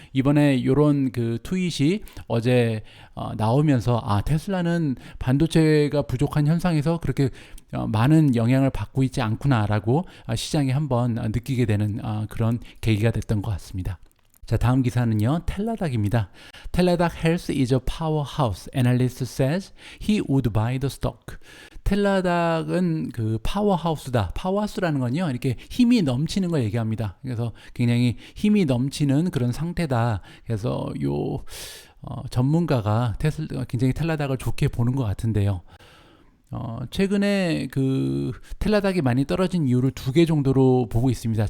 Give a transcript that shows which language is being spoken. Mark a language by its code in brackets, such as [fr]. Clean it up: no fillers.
[ko] 이번에 이런 그 트윗이 어제 나오면서 테슬라는 반도체가 부족한 현상에서 그렇게 많은 영향을 받고 있지 않구나라고 시장이 한번 느끼게 되는 그런 계기가 됐던 것 같습니다. 자, 다음 기사는요, 텔라닥입니다. [en] 텔라닥 Health is a powerhouse. Analyst says he would buy the stock. [ko] 텔라닥은 그 파워하우스다. 파워하우스라는 건요, 이렇게 힘이 넘치는 걸 얘기합니다. 그래서 굉장히 힘이 넘치는 그런 상태다. 그래서 요 전문가가 굉장히 텔라닥을 좋게 보는 것 같은데요. 최근에 그 텔라닥이 많이 떨어진 이유를 두 개 정도로 보고 있습니다.